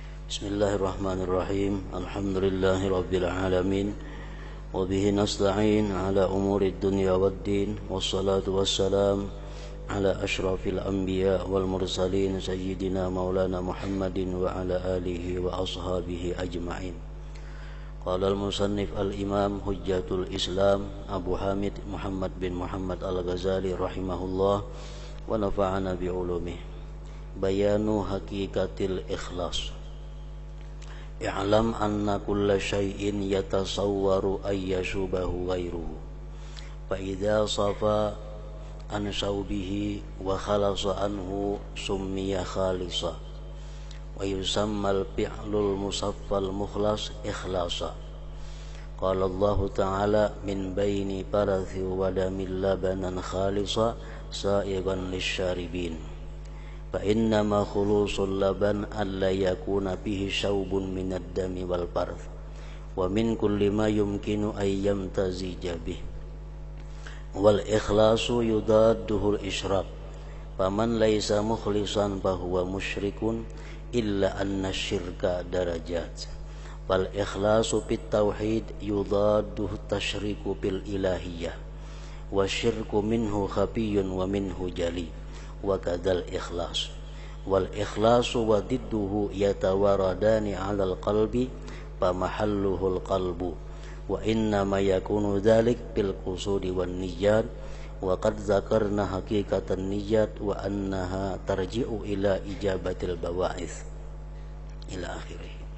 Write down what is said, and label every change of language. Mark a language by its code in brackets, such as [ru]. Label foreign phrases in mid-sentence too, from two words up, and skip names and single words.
[ar] بسم الله الرحمن الرحيم. الحمد لله رب العالمين. وبه نستعين على أمور الدنيا والدين. والصلاة والسلام على أشرف الأنبياء والمرسلين سيدنا مولانا محمد وعلى آله وأصحابه أجمعين. قال المصنف الإمام حجة الإسلام أبو حامد محمد بن محمد الغزالي رحمه الله ونفعنا بعلومه. بيان حقيقة الإخلاص. اعلم أن كل شيء يتصور أن يشوبه غيره فإذا صفا عن شوبه وخلص عنه سمي خالصا ويسمى الفعل المصفى المخلص إخلاصا. قال الله تعالى من بين فرث ودم لبنا خالصا سائغا للشاربين. فإنما خلوص اللبن أن لا يكون فيه شوب من الدم والفرث ومن كل ما يمكن أن يمتزج به والإخلاص يضاده الإشراك فمن ليس مخلصا فهو مشرك إلا أن الشرك درجات والإخلاص في التوحيد يضاده التشريك بالإلهية والشرك منه خفي ومنه جلي وكذا الإخلاص والإخلاص وضده يتواردان على القلب فمحله القلب وإنما يكون ذلك بالقصود والنيات وقد ذكرنا حقيقة النيات وأنها ترجع إلى إجابة البواعث إلى آخره.